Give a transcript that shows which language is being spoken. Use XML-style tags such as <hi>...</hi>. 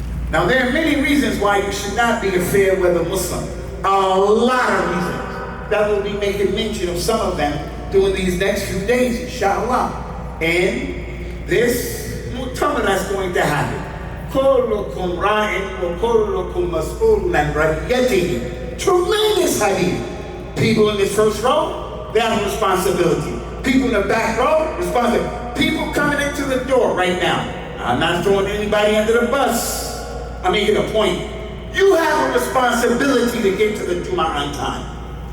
<en>Now there are many reasons why you should not be a fair weather Muslim. A lot of reasons. That will be making mention of some of them during these next few days, inshallah. And this mu'tamar that's going to happen.</en> <ar>كلكم راع وكلكم مسؤول عن رعيته.</ar> <en>Tremendous hadith. People in this first row, they have a responsibility. People in the back row, responsibility. People coming into the door right now. I'm not throwing anybody under the bus. I'm making a point. You have a responsibility to get to the Jummah on time.</en>